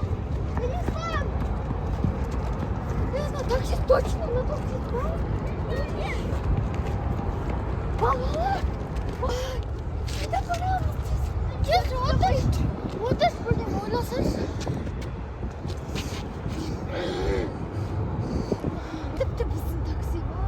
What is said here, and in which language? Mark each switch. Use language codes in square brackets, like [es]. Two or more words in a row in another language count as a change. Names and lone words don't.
[ru] Телефон. На такси точно, на такси. [kk] Балалар. Қайда барамыз? Кел, отыр бірден ойласаңыз. Тіпті біздің такси.